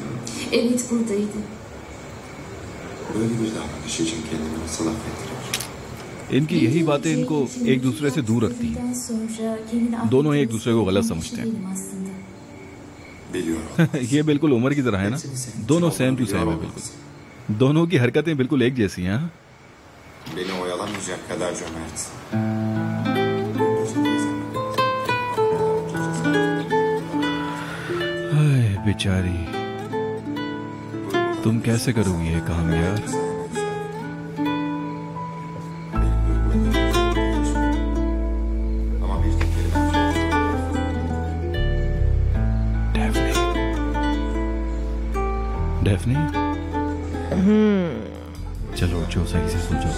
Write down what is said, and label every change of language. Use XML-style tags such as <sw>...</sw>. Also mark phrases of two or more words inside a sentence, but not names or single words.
<tr>Evet buradaydı. Böyle bir davranış için kendimi nasıl affettirir?</tr> <hi>इनकी यही बातें इनको एक दूसरे से दूर रखती हैं। दोनों एक दूसरे को गलत समझते हैं। ये बिल्कुल उमर की तरह है ना, दोनों</hi> <en>same to same</en> <hi>है बिल्कुल। दोनों की हरकतें बिल्कुल एक जैसी हैं।</hi> <tr>Beni oyalamayacak kadar cömert.</tr> <hi>हाय बेचारी, तुम कैसे करोगी ये काम यार? डेफनी, चलो उठो, सही से सो जाओ।</hi>